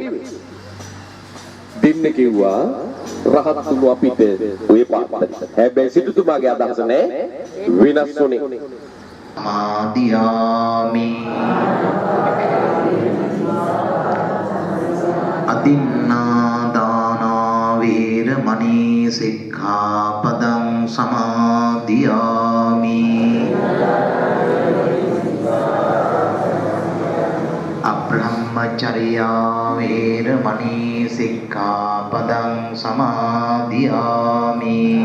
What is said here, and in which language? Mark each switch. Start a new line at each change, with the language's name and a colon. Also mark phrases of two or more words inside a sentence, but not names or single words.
Sinhala: දෙන්න කිව්වා රහත්තුම අපිට ඔය පාත්‍රය. හැබැයි සිටුතුමාගේ අදහස නැහැ වෙනස් වුණේ.
Pali: ආදියාමි අදින්නාදානා වේරමණී සික්ඛාපදං සමාදියාමි අබ්‍රහ්මචර්යා වේරමණී සික්ඛාපදං සමාදියාමි